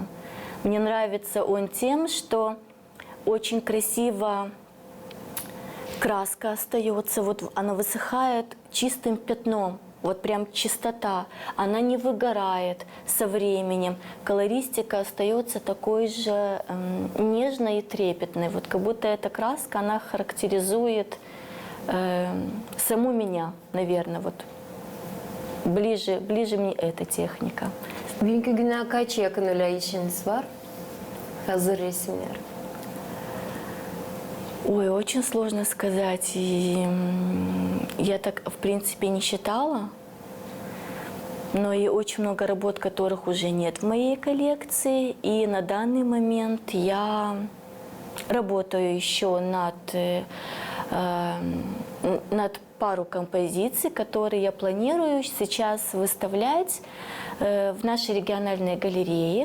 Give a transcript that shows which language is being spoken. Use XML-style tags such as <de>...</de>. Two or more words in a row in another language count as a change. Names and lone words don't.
<ru>Мне нравится он тем, что очень красиво краска остается, вот она высыхает чистым пятном, вот прям чистота, она не выгорает со временем, колористика остается такой же нежной и трепетной, вот как будто эта краска, она характеризует саму меня, наверное, вот ближе мне эта техника.</ru> <gag>Bugünkü güne kaç yakın öyle işiniz var? Hazır resimler.</gag> <ru>Ой, очень сложно сказать. И я так, в принципе, не считала. Но и очень много работ, которых уже нет в моей коллекции. И на данный момент я работаю еще над пару композиций, которые я планирую сейчас выставлять в нашей региональной галерее.</ru>